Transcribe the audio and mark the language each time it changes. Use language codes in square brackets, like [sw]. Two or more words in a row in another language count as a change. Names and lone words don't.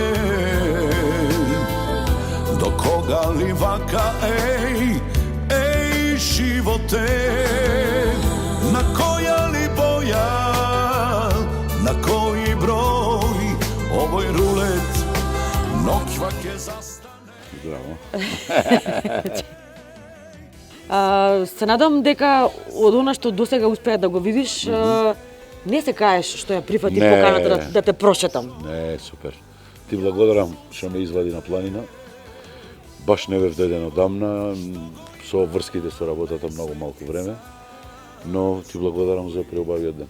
[mk] до кога ли вака, еј животе, на која ли боја, на кои број, овој рулет, нокваке застане. Браво. Се надам дека од она што досега успеа да го видиш, не се каеш што ја прифати поканата да те прошетам. Не, супер. Ти благодарам што ме извади на планина. Баш не бев деден одамна, со врските со работата многу малку време, но ти благодарам за преубавиот ден.